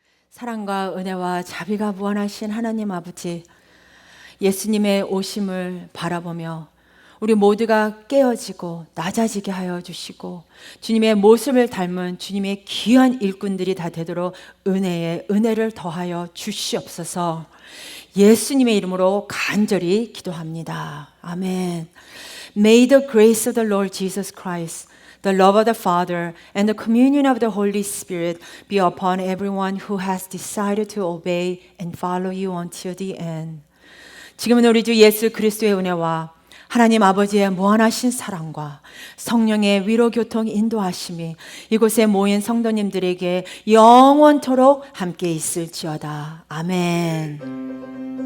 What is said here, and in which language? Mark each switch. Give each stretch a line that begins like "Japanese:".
Korean: 사랑과 은혜와 자비가 무한하신 하나님 아버지, 예수님의 오심을 바라보며 우리 모두가 깨어지고 낮아지게 하여 주시고 주님의 모습을 닮은 주님의 귀한 일꾼들이 다 되도록 은혜에 은혜를 더하여 주시옵소서. 예수님의 이름으로 간절히 기도합니다. 아멘.
English: May the grace of the Lord Jesus Christ, the love of the Father, and the communion of the Holy Spirit be upon everyone who has decided to obey and follow you until the end.
Korean: 지금은 우리 주 예수 그리스도의 은혜와 하나님 아버지의 무한하신 사랑과 성령의 위로 교통 인도하심이 이곳에 모인 성도님들에게 영원토록 함께 있을지어다. 아멘.